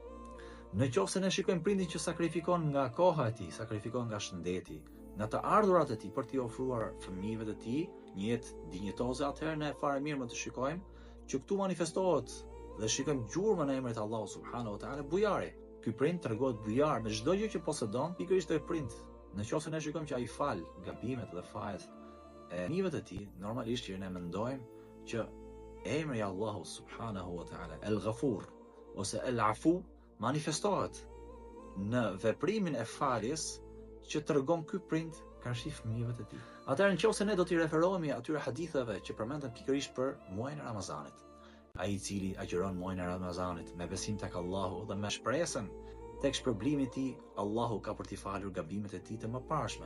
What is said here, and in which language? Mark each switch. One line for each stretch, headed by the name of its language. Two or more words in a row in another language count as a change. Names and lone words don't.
Albanian: Në qoftë se ne shikojmë prindin që sakrifikon nga koha e tij, sakrifikon nga shëndeti, nga të ardhurat e tij për t'i ofruar fëmijëve të tij një jetë dinjitoze, atëherë ne fare mirë më të shikojmë që këtu manifestohet dhe shikojmë gjurmën e emrit Allahu
Arabic: سبحانه وتعالى,
Albanian: bujari. Ky prind tregohet bujar me çdo gjë që posedon, pikërisht ai prind. Në qoftë se ne shikojmë që ai fal gabimet dhe fajet e fëmijëve të tij, normalisht që ne mendojmë që emri i Allahut
Arabic: سبحانه وتعالى,
Albanian: El Ghafur ose El Afu, manifestohet në veprimin e faljes që tregon ky prind karshi fëmijëve të tij. Atëherë nëse ne do t'i referohemi atyre haditheve që përmenden pikërisht për muajin e Ramazanit, ai i cili agjiron muajin e Ramazanit me besim tek Allahu dhe me shpresën tek shpërblimi i tij, Allahu ka për t'i falur gabimet e tij të mëparshme.